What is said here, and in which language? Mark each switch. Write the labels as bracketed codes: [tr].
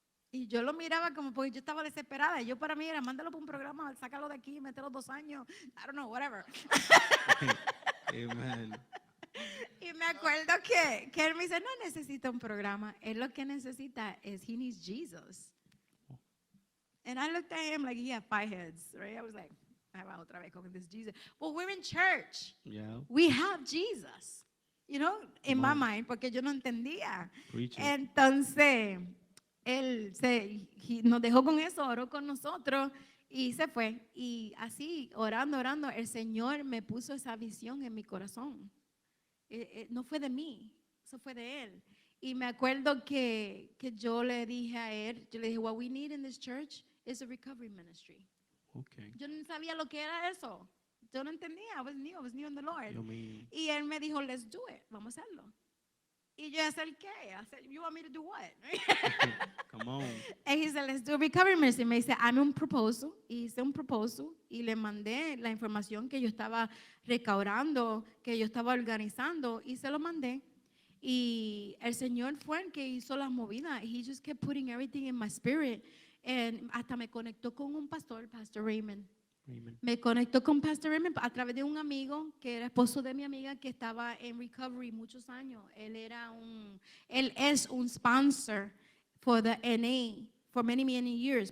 [es] Y yo lo miraba como porque yo estaba desesperada. Y yo para mí era, mándalo para un programa, sácalo de aquí, mételo 2 años, [en] I don't know, whatever. Amen. [es] Y me acuerdo que él me dice, no necesita un programa. Él lo que necesita es, [en] he needs Jesus. And I looked at him like he had 5 heads, right? I was like, [es] otra vez con [en] this Jesus. Well, we're in church. Yeah. We have Jesus. You know, in Come my on. mind, [es] porque yo no entendía. [en] Preach it. [es] Entonces, él nos dejó con eso, oró con nosotros y se fue. Y así, orando, el Señor me puso esa visión en mi corazón. No fue de mí, eso fue de Él. Y me acuerdo que yo le dije a él, yo le dije, [en] what we need in this church is a recovery ministry. Okay. [es] Yo no sabía lo que era eso. Yo no entendía, [en] I was new in the Lord. [es] Dios mío. Y él me dijo, [en] let's do it, [es] vamos a hacerlo. Y yo, ¿hacer qué? [en] I said, you want me to do what? Come on. And he said, let's do a recovery ministry. [es] Me dice, hazme un proposal. Y hice un proposal y le mandé la información que yo estaba recaudando, que yo estaba organizando y se lo mandé. Y el Señor fue el que hizo las movidas. [en] He just kept putting everything in my spirit. And [es] hasta me conectó con un pastor, Pastor Raymond. [en] Amen. [es] Me conectó con Pastor Raymond a través de un amigo que era esposo de mi amiga que estaba en recovery muchos años. Él es un [en] sponsor for the NA for many years.